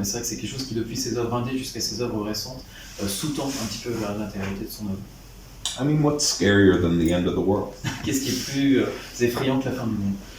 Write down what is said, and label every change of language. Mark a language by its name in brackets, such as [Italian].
[French] Et c'est vrai que c'est quelque chose qui, depuis ses œuvres indées jusqu'à ses œuvres récentes, sous-tend un petit peu l'intégralité de son œuvre. [English] I mean, what's scarier than the end of the world? [French] Qu'est-ce qui est plus effrayant que la fin du monde?